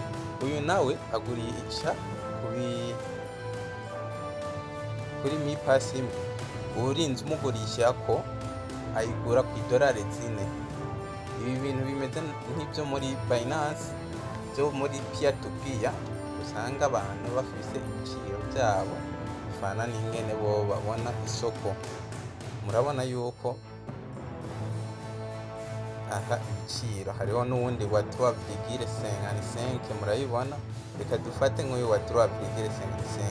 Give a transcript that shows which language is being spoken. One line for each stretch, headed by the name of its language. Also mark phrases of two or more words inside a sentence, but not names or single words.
Rundi: Uyu nawe agurisha kuri Mi Pass imwe, urinze umugurisha ko ayigura ku idolari 4. Ibi bintu bimeze nk'ibyo muri Binance, byo muri
English: peer to peer,
Rundi: usanga abantu bafise ibiciro byabo bifana n'ingene bo babona isoko. Murabona yuko aha ibiciro hariho n'uwundi wa 3,55, murayibona. Reka dufate nk'uyu wa 3,55.